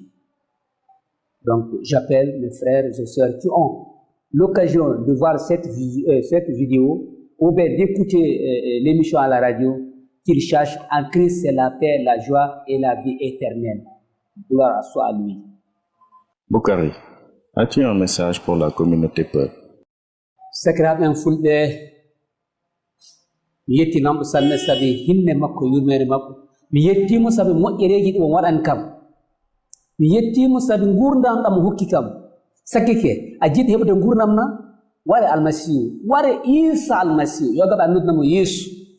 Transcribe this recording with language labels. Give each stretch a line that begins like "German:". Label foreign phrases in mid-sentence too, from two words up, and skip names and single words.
French: Donc, j'appelle mes frères et sœurs qui ont l'occasion de voir cette vidéo ou bien d'écouter l'émission à la radio, qu'ils cherchent en Christ, c'est la paix, la joie et la vie éternelle. Gloire soit à lui. Boukari, as-tu un message pour la communauté Peul?
Fula: Sakiraɓe fulɓe mi yettinamɓe salme sabi hinne makko yurmere makko mi yettimo sabi moƴƴereji ɗi o waɗani kam mi yettimo sabi gurdam ɗam hokki kam sakkike a jiɗi heɓde gurdam na ware almasihu ware isa almasihu yo gaɓa noddunamo yeesu